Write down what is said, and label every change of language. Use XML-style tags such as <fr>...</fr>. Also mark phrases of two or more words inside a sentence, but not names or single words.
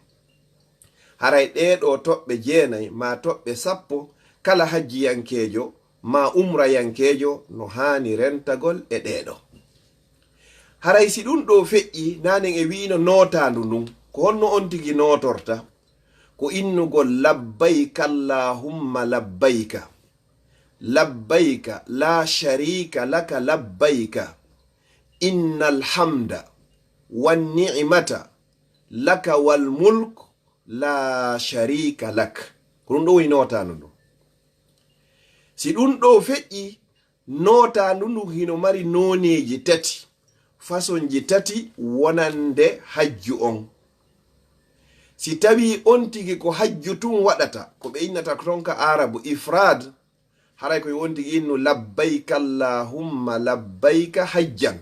<ff>haray ɗeɗo toɓɓe jeenayi ma toɓɓe sappo kala hajji yankejo ma umra yankejo no hani rentagol e ɗeɗo. haray si ɗum ɗo feƴƴi nanen e wino notandu ndun ko honno on tigi notorta ko innugol</ff> <ar>لبيك اللهم لبيك لبيك لا شريك لك لبيك إن الحمد والنعمة لك والملك لا شريك لك.</ar> <ff>ko ɗum ɗo woni notandu ndun. si ɗum ɗo feƴƴi notandu ndu hino mari noneji tati, fasonji tati wonande hajju on. si tawi on tigi ko hajju tun waɗata ko ɓe innata ton ka arabu ifrad, haray koye on tigi innu</ff> <ar>لبيك اللهم لبيك حجا.</ar>